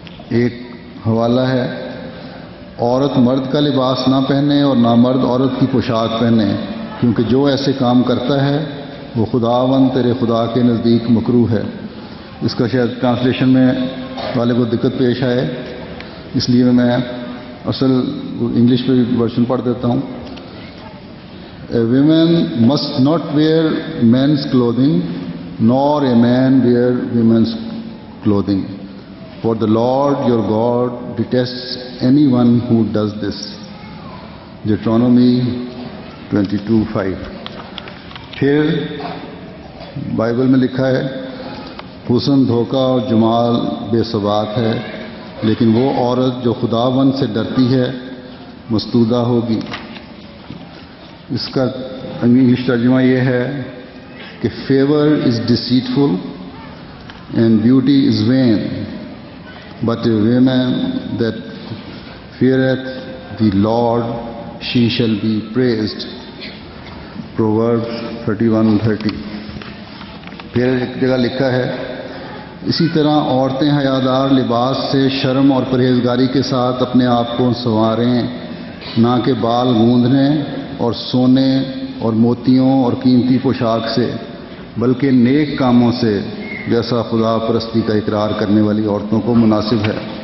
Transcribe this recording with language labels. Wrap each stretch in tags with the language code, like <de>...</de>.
<ur>ایک حوالہ ہے، عورت مرد کا لباس نہ پہنے اور نہ مرد عورت کی پوشاک پہنے، کیونکہ جو ایسے کام کرتا ہے وہ خداوند تیرے خدا کے نزدیک مکروہ ہے۔ اس کا شاید ٹرانسلیشن میں والے کو دقت پیش آئے، اس لیے میں اصل انگلش پہ ورژن پڑھ دیتا ہوں۔</ur> <en>A woman must not wear men's clothing, nor a man wear women's clothing. For the Lord your God detests anyone who does this. Deuteronomy 22:5.</en> <ur>پھر بائبل میں لکھا ہے، حسن دھوکہ اور جمال بے ثبات ہے، لیکن وہ عورت جو خداوند سے ڈرتی ہے مستودہ ہوگی۔ اس کا انگلش ترجمہ یہ ہے کہ</ur> <en>Favour is deceitful and beauty is vain, But a woman that feareth the Lord, she shall be praised. Proverbs 31:30.</en> <ur>پھر ایک جگہ لکھا ہے اسی طرح عورتیں حیادار لباس سے شرم اور پرہیزگاری کے ساتھ اپنے آپ کو سنواریں، نہ کہ بال گوندنے اور سونے اور موتیوں اور قیمتی پوشاک سے، بلکہ نیک کاموں سے، جیسا خدا پرستی کا اقرار کرنے والی عورتوں کو مناسب ہے۔</ur>